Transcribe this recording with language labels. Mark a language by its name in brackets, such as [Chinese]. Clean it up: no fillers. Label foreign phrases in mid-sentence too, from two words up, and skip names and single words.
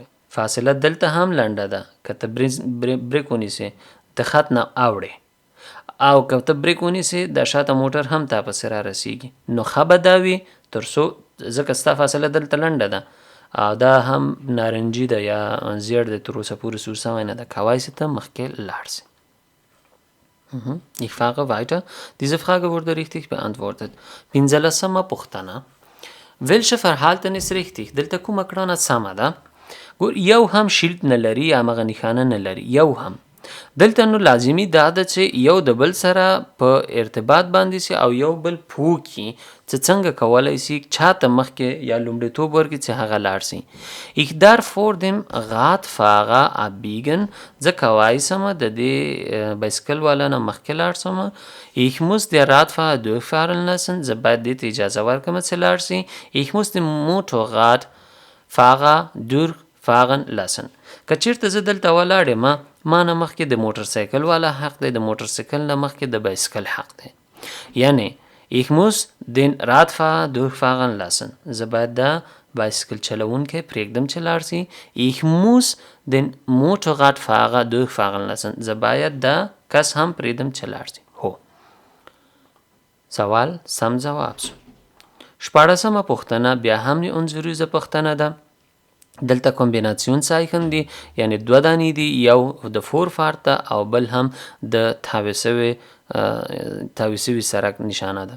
[Pashto] فاصله دلته هم لنډه ده که ته بریک ونیسې د خط نه اوړې او که ته بریک ونیسې د شاته موټر هم تا پسې را رسیږي نو ښه به دا وي تر څو ځکه ستا فاصله دلته لنډه ده او دا هم نارنجي ده یا زیړ دی تر اوسه پورې سور سوی نه ده کوای سې ته مخکې لاړ سې. [German] Ich fahre weiter. Diese Frage wurde richtig beantwortet. [Pashto] 15مه پوښتنه. [German] Welche Verhalten ist richtig? [Pashto] دلته کومه کړنه سمه ده؟ ګور یو هم شیلد نه لري یا هغه نښانه نه لري یو هم دلته نو لازمي دا ده چې یو د بل سره په ارتباط باندې سي او یو بل پوکي چې څنګه کولی سي چاته مخکې یا لومړیتوب ورکړي چې هغه لاړ سي. [German] Ich darf vor dem Radfahrer abbiegen. [Pashto] زه کوای سمه د دې بایسکل والا نه مخکې لاړ سمه. [German] Ich muss der Radfahrer durchfahren lassen. [Pashto] زه باید دې ته اجازه ورکړم چې لاړ سي. [German] Ich muss den Motorradfahrer durchfahren lassen. [Pashto] که چیرته زه دلته ولاړ یم ما نه مخکې د موټر سایکل والا حق دی د موټر سایکل نه مخکې د بایسکل حق دی. [German] یعنی ich muss den Radfahrer durchfahren lassen. [Pashto] زه باید د بایسکل چلوونکی پرېږدم چې لاړ سي. [German] Ich muss den Motorradfahrer durchfahren lassen. [Pashto] زه باید د کس هم پرېږدم چې لاړ سي. هو سوال سم ځواب شو. 14مه پوښتنه بیا هم د انځوریزه پوښتنه ده. دلته کومبیناسیون دي یعنی دوه دانې دي یو د فور فارت ده او بل هم د تاوی سوي سړک نشانه ده.